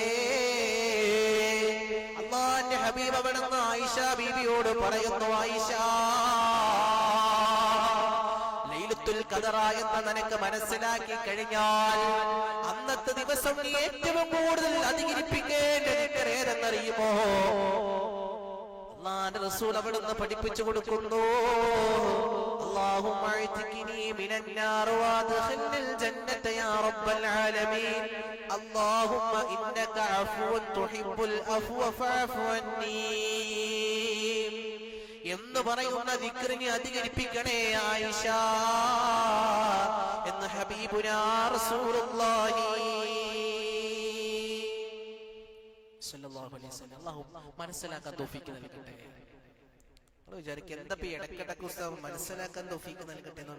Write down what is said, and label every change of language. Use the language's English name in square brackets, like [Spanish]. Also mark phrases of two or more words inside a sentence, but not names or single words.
[Malayalam] അല്ലാഹുവിന്റെ ഹബീബ് അവിടുന്ന് ആയിഷ ബീവിയോട് പറയുന്നു, ആയിഷ, ലൈലത്തുൽ ഖദറ എന്ന് നിനക്ക് മനസ്സിലാക്കി കഴിഞ്ഞാൽ അന്നത്തെ ദിവസം നീ ഏറ്റവും കൂടുതൽ അധികരിപ്പിക്കേണ്ട ദിക്ർ ഏതെന്നറിയുമോ? അല്ലാഹുവിന്റെ റസൂൽ അവിടുന്ന് പഠിപ്പിച്ചു കൊടുക്കുന്നു, [Arabic] اللهم اعتقني من النار وادخلني الجنة يا رب العالمين اللهم إنك عفو تحب العفو فاعف عني [Malayalam] എന്ന് പറയുന്ന ദിക്റിനെ അധികരിപ്പിക്കണേ ആയിഷ എന്ന് [Arabic] حبيبنا رسول الله صلى الله عليه وسلم. [Malayalam] അല്ലാഹു മനസ്സിലാക്കാൻ തൗഫീഖ് നൽകട്ടെ. വിചാരിക്കുക എന്താ ഇടക്കിടക്ക് പുസ്തകം മനസ്സിലാക്കാൻ തൗഫീഖ് നൽകട്ടെ എന്ന്.